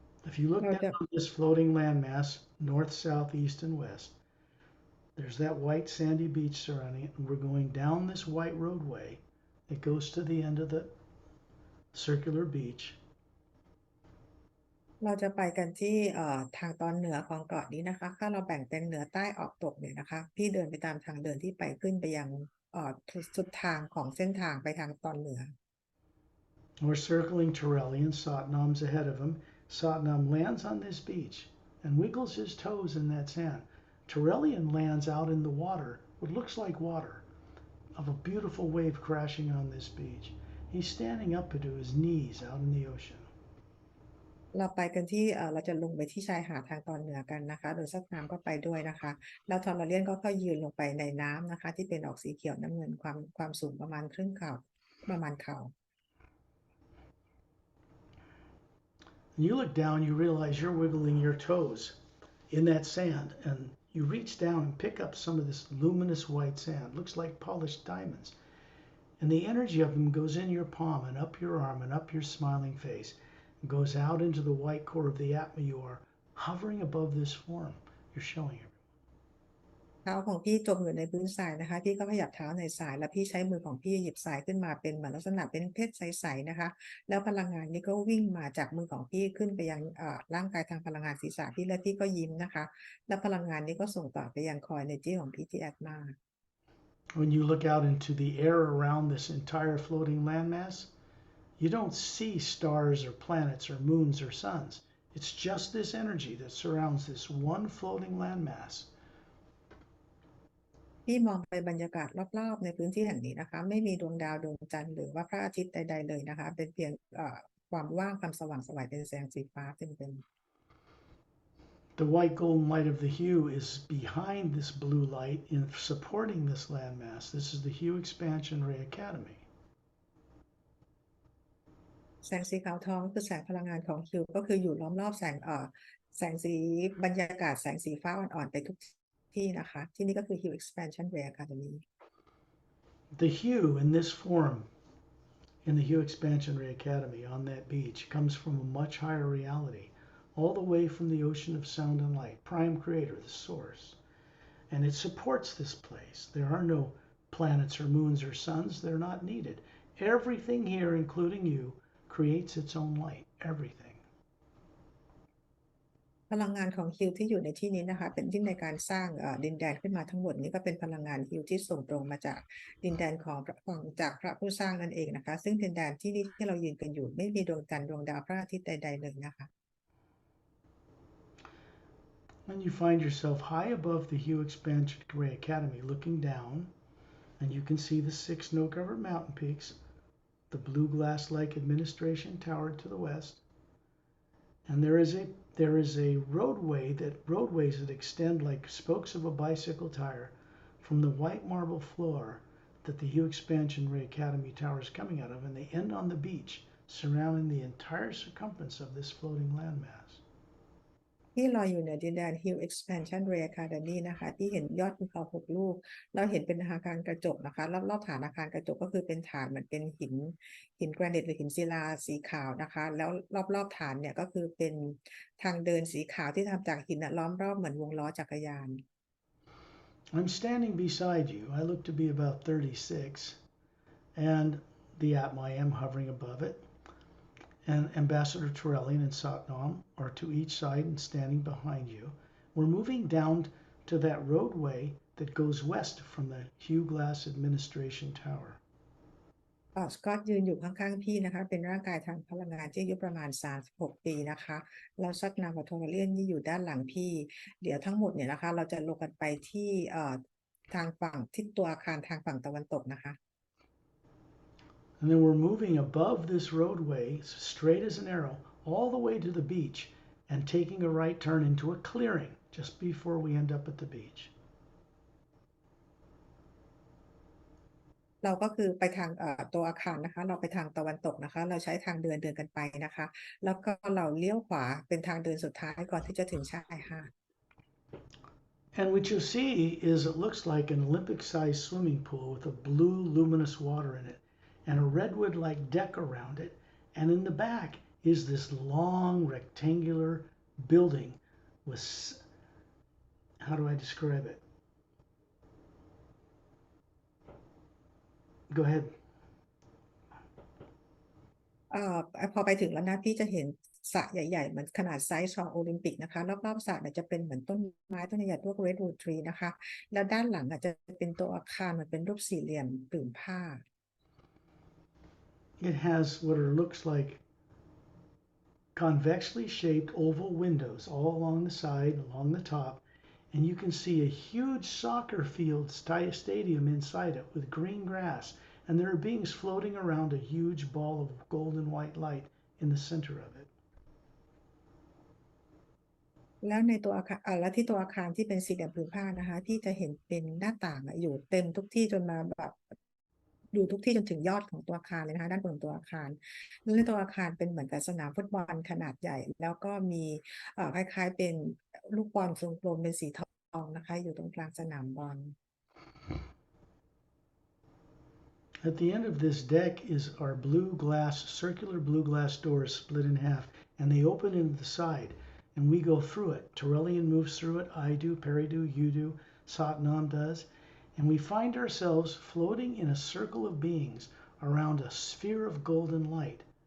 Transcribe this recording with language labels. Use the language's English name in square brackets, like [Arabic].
[English] If you look [Thai] เรา [English] down [Thai] จะ [English] on this floating landmass, north, south, east, and west, there's that white sandy beach surrounding it, and we're going down this white roadway that goes to the end of the circular beach. [Thai] เราจะไปกันที่ทางตอนเหนือของเกาะนี้นะคะถ้าเราแบ่งเป็นเหนือใต้ออกตกเนี่ยนะคะพี่เดินไปตามทางเดินที่ไปขึ้นไปยังสุดทางของเส้นทางไปทางตอนเหนือ [English] We're circling Torellian. Satnam's ahead of him. Satnam lands on this beach and wiggles his toes in that sand. Torellian lands out in the water, what looks like water, of a beautiful wave crashing on this beach. He's standing up to his knees out in the ocean. [Thai] เราไปกันที่เราจะลงไปที่ชายหาดทางตอนเหนือกันนะคะโดยซักน้ำก็ไปด้วยนะคะแล้วทอร์เรียนก็ค่อยยืนลงไปในน้ำนะคะที่เป็นออกสีเขียวน้ำเงินความสูงประมาณครึ่งเข่าประมาณเข่า [English] And you look down, you realize you're wiggling your toes in that sand, and you reach down and pick up some of this luminous white sand. Looks like polished diamonds. And the energy of them goes in your palm and up your arm and up your smiling face. It goes out into the white core of the Atma you are, hovering above this form you're showing her. [Thai] เท้าของพี่จมอยู่ในพื้นทรายนะคะพี่ก็ขยับเท้าในทรายแล้วพี่ใช้มือของพี่หยิบทรายขึ้นมาเป็นเหมือนลักษณะเป็นเพชรใสๆนะคะแล้วพลังงานนี้ก็วิ่งมาจากมือของพี่ขึ้นไปยังร่างกายทางพลังงานศีรษะพี่และพี่ก็ยิ้มนะคะแล้วพลังงานนี้ก็ส่งต่อไปยังคอยเนจีของพี่ที่แอดมา [English] When you look out into the air around this entire floating landmass, you don't see stars or planets or moons or suns. It's just this energy that surrounds this one floating landmass. [Thai] พี่มองไปบรรยากาศรอบๆในพื้นที่แห่งนี้นะคะไม่มีดวงดาวดวงจันทร์หรือว่าพระอาทิตย์ใดๆเลยนะคะเป็นเพียงความว่างความสว่างไสวเป็นแสงสีฟ้าเต็ม [English] The white golden light of the hue is behind this blue light in supporting this landmass. This is the Hue Expansion Ray Academy. [Thai] แสงสีขาวทองคือแสงพลังงานของคิวก็คืออยู่ล้อมรอบแสงสีบรรยากาศแสงสีฟ้าอ่อนๆไปทุกที่นะคะที่นี่ก็คือ Hue Expansion Ray Academy [English] The hue in this form in the Hue Expansion Ray Academy on that beach comes from a much higher reality, all the way from the ocean of sound and light, Prime Creator, the source. And it supports this place. There are no planets or moons or suns, they're not needed. Everything here, including you, creates its own light. Everything. [Thai] พลังงานของฮิวที่อยู่ในที่นี้นะคะเป็นที่ในการสร้างดินแดนขึ้นมาทั้งหมดนี้ก็เป็นพลังงานฮิวที่ส่งตรงมาจากดินแดนของจากพระผู้สร้างนั่นเองนะคะซึ่งดินแดนที่นี่ที่เรายืนกันอยู่ไม่มีดวงจันทร์ดวงดาวพระอาทิตย์ใดๆเลยนะคะ [English] And you find yourself high above the Hue Expansion Ray Academy looking down, and you can see the 6 snow-covered mountain peaks, the blue glass-like administration tower to the west, and there is a roadways that extend like spokes of a bicycle tire from the white marble floor that the Hue Expansion Ray Academy tower is coming out of, and they end on the beach, surrounding the entire circumference of this floating landmass. [Thai] ที่ลอยอยู่เหนือดินแดน Hill Expansion Ray Academy นะคะที่เห็นยอดภูเขา6ลูกเราเห็นเป็นอาคารกระจกนะคะรอบๆฐานอาคารกระจกก็คือเป็นฐานเหมือนเป็นหินแกรนิตหรือหินศิลาสีขาวนะคะแล้วรอบๆฐานเนี่ยก็คือเป็นทางเดินสีขาวที่ทำจากหินล้อมรอบเหมือนวงล้อจักรยาน [English] I'm standing beside you. I look to be about 36, and the Atma I am hovering above it. And Ambassador Torellian and Satnam are to each side and standing behind you. We're moving down to that roadway that goes west from the Hue Glass Administration Tower. [Thai] สกอตยืนอยู่ข้างๆพี่นะคะเป็นร่างกายทางพลังงานที่อายุประมาณ36ปีนะคะแล้วซักนามกับโทเรียนที่อยู่ด้านหลังพี่เดี๋ยวทั้งหมดเนี่ยนะคะเราจะลงกันไปที่ทางฝั่งทิศตัวอาคารทางฝั่งตะวันตกนะคะ [English] And then we're moving above this roadway, straight as an arrow, all the way to the beach and taking a right turn into a clearing just before we end up at the beach. [Thai] เราก็คือไปทางตัวอาคารนะคะเราไปทางตะวันตกนะคะเราใช้ทางเดินกันไปนะคะแล้วก็เราเลี้ยวขวาเป็นทางเดินสุดท้ายก่อนที่จะถึงชายหาด [English] And what you see is it looks like an Olympic-sized swimming pool with a blue luminous water in it. and a redwood-like deck around it. And in the back is this long rectangular building with, how do I describe it? Go ahead. [Thai] พอไปถึงแล้วนะพี่จะเห็นสระใหญ่ๆเหมือนขนาดไซส์ของโอลิมปิกนะคะรอบๆสระเนี่ยจะเป็นเหมือนต้นไม้ต้นใหญ่ๆพวก redwood tree นะคะแล้วด้านหลังอาจจะเป็นตัวอาคารเหมือนเป็นรูปสี่เหลี่ยมผืนผ้า [English] It has what looks like convexly shaped oval windows all along the side, along the top, and you can see a huge soccer field stadium inside it with green grass, and there are beings floating around a huge ball of golden white light in the center of it. [Thai] แล้วในตัวอาคารแล้วที่ตัวอาคารที่เป็นสี่เหลี่ยมผืนผ้านะคะพี่จะเห็นเป็นหน้าต่างอยู่เต็มทุกที่จนมาแบบอยู่ทุกที่จนถึงยอดของตัวอาคารเลยนะคะด้านบนของตัวอาคารแล้วในตัวอาคารเป็นเหมือนกับสนามฟุตบอลขนาดใหญ่แล้วก็มีคล้ายๆเป็นลูกบอลทรงกลมเป็นสีทองนะคะอยู่ตรงกลางสนามบอล [English] At the end of this deck is our circular blue glass doors split in half, and they open into the side, and we go through it. Torellian moves through it, I do, Pari do, you do, Satnam does, and we find ourselves floating in a circle of beings around a sphere of golden light.